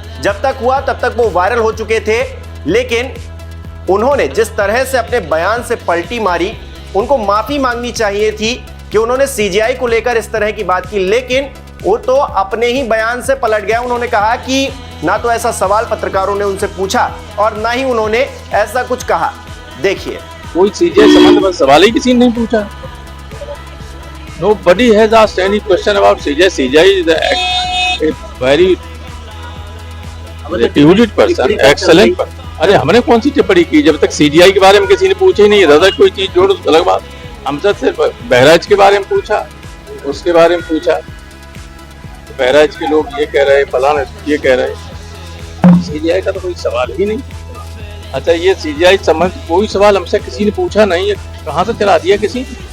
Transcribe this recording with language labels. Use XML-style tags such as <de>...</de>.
<hi>जब तक हुआ तब तक वो वायरल हो चुके थे, लेकिन उन्होंने जिस तरह से अपने बयान से पलटी मारी, उनको माफी मांगनी चाहिए थी कि उन्होंने सीजीआई को लेकर इस तरह की बात की, लेकिन वो तो अपने ही बयान से पलट गया। उन्होंने कहा कि ना तो ऐसा सवाल पत्रकारों ने उनसे पूछा और ना ही उन्होंने ऐसा कुछ कहा। देखिए, कोई सीजीआई संबंध में सवाल ही किसी ने नहीं पूछा।</hi> <en>Nobody has asked any question about CGI. CGI is a very erudite person, excellent person.</en> <hi>अरे हमने कौन सी टिप्पणी की? जब तक सीजीआई के बारे में किसी ने पूछा ही नहीं, दादा कोई चीज जोड़ अलग बात। हमसे सिर्फ बहराइच के बारे में पूछा, उसके बारे में पूछा, बहराइच के लोग ये कह रहे, फलाना ये कह रहे। सीजीआई का तो कोई सवाल ही नहीं। अच्छा, ये सीजीआई संबंध कोई सवाल हमसे किसी ने पूछा नहीं है। कहाँ से चला दिया किसी?</hi>